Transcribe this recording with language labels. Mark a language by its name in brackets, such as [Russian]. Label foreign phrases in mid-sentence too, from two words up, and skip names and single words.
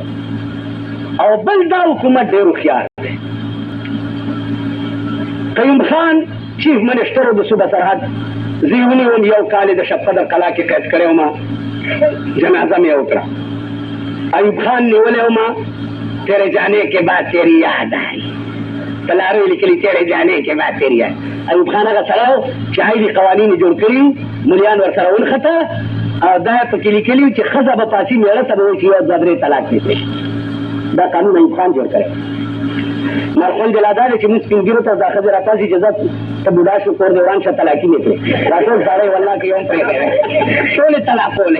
[Pashto] او بل دا حکومت ډېر هوښیار دی. قیوم خان چیف منسټر د صوبه سرحد زه یې ونیوم، یو کال د شب قدر کلا کې قید کړی وم، جنازه مې وکړه. ایوب خان نیولی وم، [Urdu] تیرے جانے کے بعد تیری یاد آئی، [Pashto] پلارو یې لیکلي [Urdu] تیرے جانے کے بعد تیری یاد. [Pashto] ایوب خان هغه سړی و چې هغوی قوانین یې جوړ کړي، ملیان ورسره ونښته او دا یې پکې لیکلي وو چې ښځه به پاسي مېړه ته به وایي چې یو دوه درې طلاق دې کړي. دا قانون ایوب خان جوړ کړی. مرخون دلا دا دی چې موږ سپین ږیرو ته دا ښځې راپاسي چې زه ته بوډا شو کور دې وران شه طلاقي مې کړې، دا ټول سړی والله که یو هم پرېږدی ټولې طلاقولې.